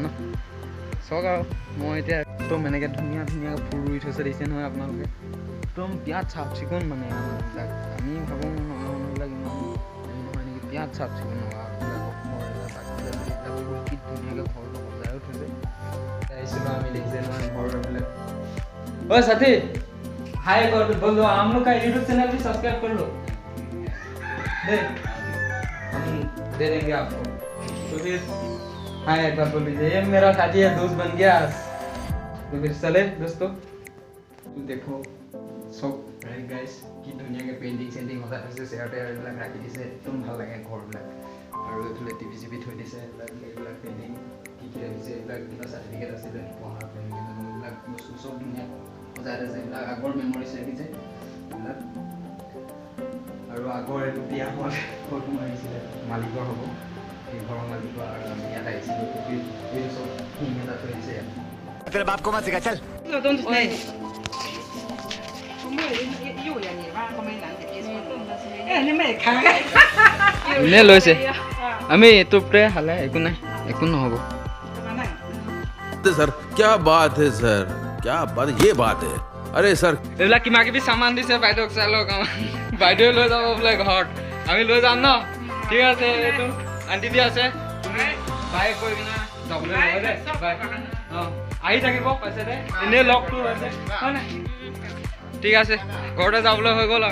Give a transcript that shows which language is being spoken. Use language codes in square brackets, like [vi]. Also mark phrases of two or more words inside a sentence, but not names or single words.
[as] চাওক আৰু মই এতিয়া একদম এনেকৈ ধুনীয়াকৈ ফুল ৰুই থৈছে দেখিছে নহয় আপোনালোকে। একদম বিৰাট চাফ চিকুণ মানে মানুহবিলাক। আমি ভাবোঁ মানুহবিলাক ইমান নহয় নেকি, বিৰাট চাফ চিকুণ কি ধুনীয়াকৈ ঘৰটো সজায়ো থৈছে। আহিছিলোঁ আমি দেখিছে নহয় ঘৰটো বোলে। [hi] ঐ সাথী हाय कर बोलो, हम लोग का यूट्यूब चैनल भी सब्सक्राइब कर लो, हम दे देंगे आपको। तो फिर हाय एक बार बोल दीजिए, ये मेरा साथी है, दोस्त बन गया। तो फिर चले दोस्तों, तो देखो सब राइट गाइस की दुनिया के पेंटिंग सेंटिंग होता है, शेयर टेयरবিলাক [as] ৰাখি দিছে, একদম ভাল লাগে ঘৰবিলাক। আৰু এইফালে টিভি চিভি থৈ দিছে, এইবিলাক পেইণ্টিং কি ৰাখিছে, এইবিলাক কিবা চাৰ্টিফিকেট আছিলে পঢ়াৰ পেইণ্টিং, এইবিলাক বস্তু চব ধুনীয়া সজাই আছে। এইবিলাক আগৰ মেমৰিজ ৰাখিছে এইবিলাক। আৰু আগৰ এইটো বিয়া হোৱা ফটো মাৰিছিলে, মালিকৰ হ'ব এই ঘৰৰ মালিকৰ। আৰু আমি ইয়াত আহিছিলোঁ, এইটো চব ধুনীয়া এটা থৈ দিছে ইয়াত। [hi] तेरे बाप को मत सिखा चल। [as] নে লৈছে আমি এইটোতে হালে একো নাই, একো নহ'ব। [hi] सर क्या बात है सर, क्या बात, ये बात है। अरे सर [as] এইবিলাক কিবা কিবি সামান দিছে বাইদেউক, চাই লওক। বাইদেউ লৈ যাব বোলে ঘৰত, আমি লৈ যাম ন। ঠিক আছে, এইটো আণ্টি দি আছে, তুমি বাই কৈ কিনে যাবলৈ হয় দে। বাই অঁ আহি থাকিব পাইছে দে, এনেই লগটো হৈছে হয় নাই। ঠিক আছে, ঘৰতে যাবলৈ হৈ গ'ল আৰু।